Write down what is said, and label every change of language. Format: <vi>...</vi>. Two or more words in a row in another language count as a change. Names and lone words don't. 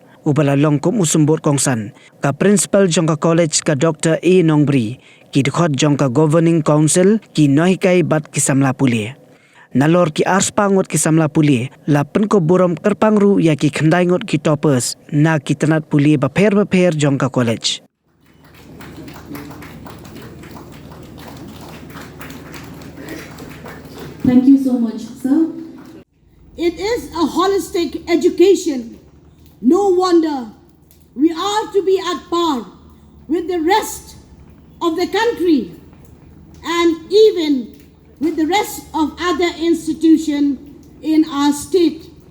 <kha>Ubala long kum usumbut kongsan. Ka principal jong ka college ka Dr. E Nongbri. Ki dikhot jong ka governing council ki nohikai bat ki Samla Pule. Nalor ki arspangut ki Samla Pule. La Pynkup Burom kerpangru ya ki khendaingut ki toppers. Na ki tenat Pule bapher jong ka college.</kha> <en>Thank you so much, sir. It is a holistic education. No wonder we are to be at par with the rest of the country and even with the rest of other institutions in our state.</en>